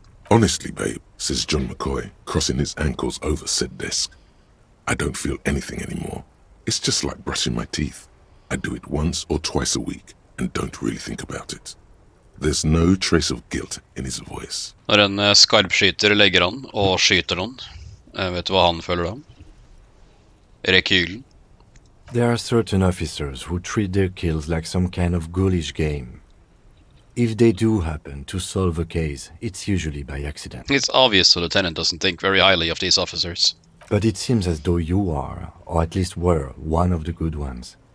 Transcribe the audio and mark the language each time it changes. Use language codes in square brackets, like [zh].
[en] Honestly, babe, says John McCoy, crossing his ankles over said desk. I don't feel anything anymore. It's just like brushing my teeth. I do it once or twice a week and don't really think about it. There's no trace of guilt in his voice. [no] Når en skarpskyter legger an og skyter noen, vet du hva han føler da? Rekylen. [en] There are certain officers who treat their kills like some kind of ghoulish game. If they do happen to solve a case, it's usually by accident. It's obvious the lieutenant doesn't think very highly of these officers. But it seems as though you are, or at least were, one of the good ones.